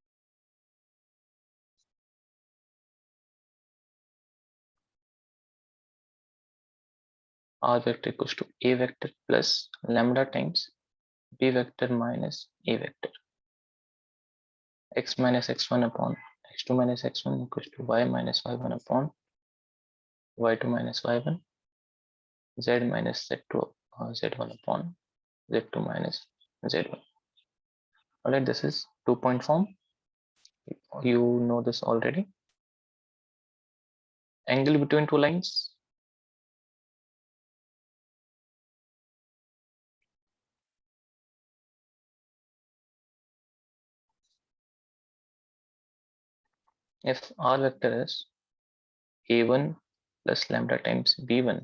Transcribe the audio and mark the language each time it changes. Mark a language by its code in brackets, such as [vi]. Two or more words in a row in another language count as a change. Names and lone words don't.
[en] R vector equals to A vector plus lambda times B vector minus A vector. X minus x1 upon x2 minus x1 equals to y minus y1 upon y2 minus y1, z minus z2 z1 upon z2 minus z1. Alright, this is 2-point form. You know this already. Angle between two lines. If R vector is A1 plus lambda times B1